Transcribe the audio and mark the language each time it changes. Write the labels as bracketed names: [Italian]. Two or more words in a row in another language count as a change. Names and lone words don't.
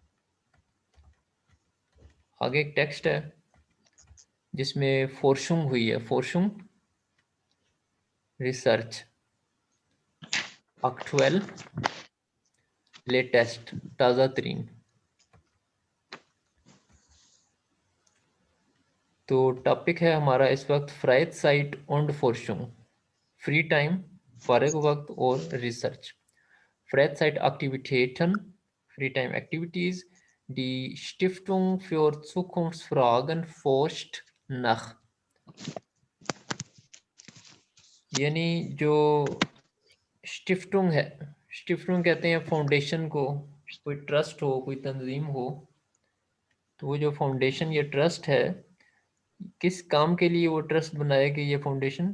[Urdu] آگے ایک ٹیکسٹ ہے جس میں فورشنگ ہوئی ہے، فورشنگ [English] research, actual, latest, [Urdu] تازہ ترین. تو ٹاپک ہے ہمارا اس وقت [German] Freizeit und Forschung, [English] free time, [Urdu] فارغ وقت اور ریسرچ. [German] Freizeitaktivitäten, [English] Freetime Activities, [German] die Stiftung für Zukunftsfragen forscht nach। [Urdu] یعنی جو اشٹفٹنگ ہے، اشٹفٹنگ کہتے ہیں فاؤنڈیشن کو، کوئی ٹرسٹ ہو، کوئی تنظیم ہو، تو وہ جو فاؤنڈیشن یا ٹرسٹ ہے، کس کام کے لیے وہ ٹرسٹ بنایا گیا، یہ فاؤنڈیشن?